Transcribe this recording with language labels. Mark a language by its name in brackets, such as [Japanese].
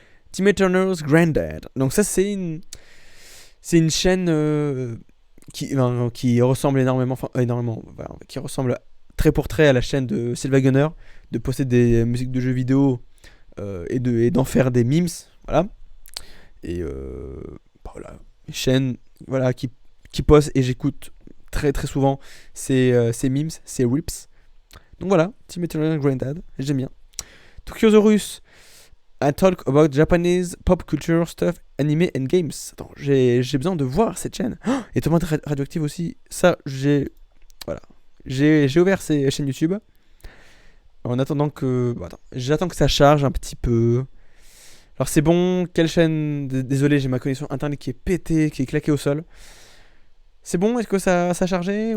[French] Timmy Turner's Granddad. Donc ça c'est une chaîne qui ressemble énormément, voilà, qui ressemble trait pour trait à la chaîne de Sylvain Gunner, de poster des musiques de jeux vidéo et d'en faire des memes, voilà. Et voilà, une chaîne, voilà, qui poste, et j'écoute très très souvent ces memes, ces rips. Donc voilà, Timmy Turner's Granddad, j'aime bien. [English] Tokyosaurus, I talk about Japanese pop culture stuff, anime and games. [French] Attends, j'ai besoin de voir cette chaîne. Oh, et Tomate Radioactive aussi. Ça, voilà. J'ai ouvert ces chaînes YouTube. En attendant que... Bon, attends, j'attends que ça charge un petit peu. Alors c'est bon, quelle chaîne? Désolé, j'ai ma connexion internet qui est pétée, qui est claquée au sol. C'est bon, est-ce que ça a chargé?